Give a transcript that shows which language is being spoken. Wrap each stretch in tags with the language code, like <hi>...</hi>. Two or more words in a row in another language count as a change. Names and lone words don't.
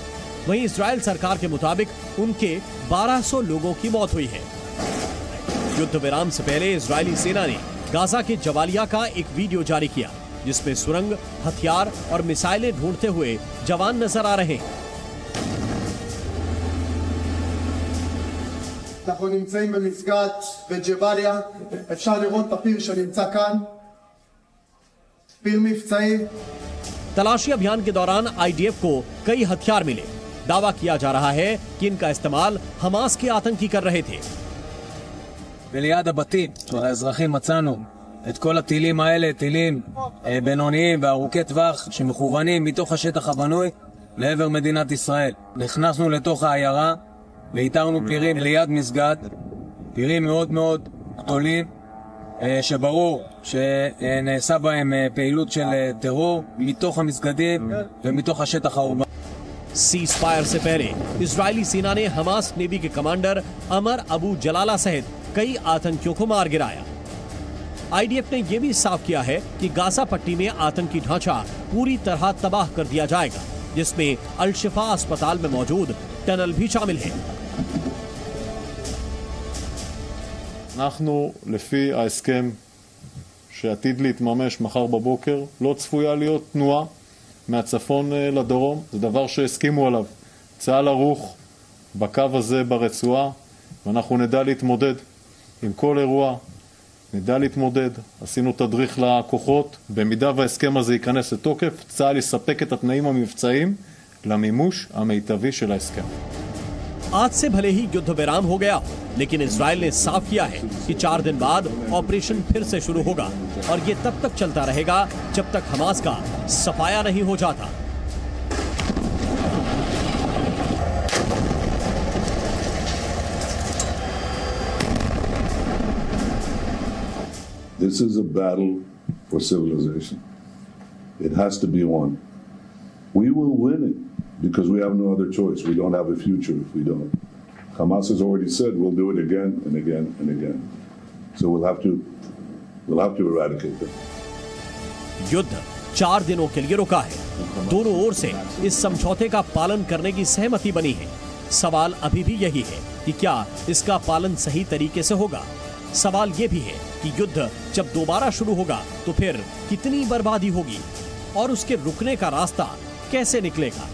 <hi>वहीं इजराइल सरकार के मुताबिक उनके 1,200 लोगों की मौत हुई है। युद्ध विराम से पहले इजरायली सेना ने गाजा के जवालिया का एक वीडियो जारी किया, जिसमें सुरंग, हथियार और मिसाइलें ढूंढते हुए जवान नजर आ रहे हैं।</hi> <he>אנחנו נמצאים במסגד בג'באליה, אפשר לראות את הפיר שנמצא כאן, פיר מבצעי।</he> <hi>तलाशी अभियान के दौरान आईडीएफ को कई हथियार मिले। दावा किया जा रहा है कि इनका इस्तेमाल हमास के आतंकी कर रहे थे।</hi> <he>וליד הבתים של האזרחים מצאנו את כל הטילים האלה, טילים בינוניים וארוכי טווח שמכוונים מתוך השטח הבנוי לעבר מדינת ישראל. נכנסנו לתוך העיירה ואיתרנו פירים ליד מסגד, פירים מאוד מאוד גדולים שברור שנעשה בהם פעילות של טרור מתוך המסגדים ומתוך השטח האורבני.</he> <en>cease fire</en> <hi>से पहले इजरायली सेना ने हमास नेवी के कमांडर अमर अबू जलाला सहित कई आतंकियों को मार गिराया। आईडीएफ ने यह भी साफ किया है कि गाजा पट्टी में आतंकी ढांचा पूरी तरह तबाह कर दिया जाएगा, जिसमें अल शिफा अस्पताल में मौजूद टनल भी शामिल है।</hi> <he>אנחנו לפי ההסכם שעתיד להתממש מחר בבוקר, לא צפויה להיות תנועה מהצפון לדרום. זה דבר שהסכימו עליו. צה"ל ערוך בקו הזה ברצועה, ואנחנו נדע להתמודד עם כל אירוע, נדע להתמודד. עשינו תדריך לכוחות. במידה וההסכם הזה ייכנס לתוקף, צה"ל יספק את התנאים המבצעיים למימוש המיטבי של ההסכם. आज से भले ही युद्ध विराम हो गया, लेकिन इजराइल ने साफ किया है कि 4 दिन बाद ऑपरेशन फिर से शुरू होगा और ये तब तक चलता रहेगा जब तक हमास का सफाया नहीं हो जाता।</he> <en>This is a battle for civilization. It has to be won. We will win it because we have no other choice. We don't have a future if we don't. Hamas has already said we'll do it again and again and again. So we'll have to eradicate them.</en> <hi>युद्ध 4 दिनों के लिए रुका है। दोनों ओर से इस समझौते का पालन करने की सहमति बनी है। सवाल अभी भी यही है कि क्या इसका पालन सही तरीके से होगा। सवाल ये भी है कि युद्ध जब दोबारा शुरू होगा तो फिर कितनी बर्बादी होगी और उसके रुकने का रास्ता कैसे निकलेगा।</hi>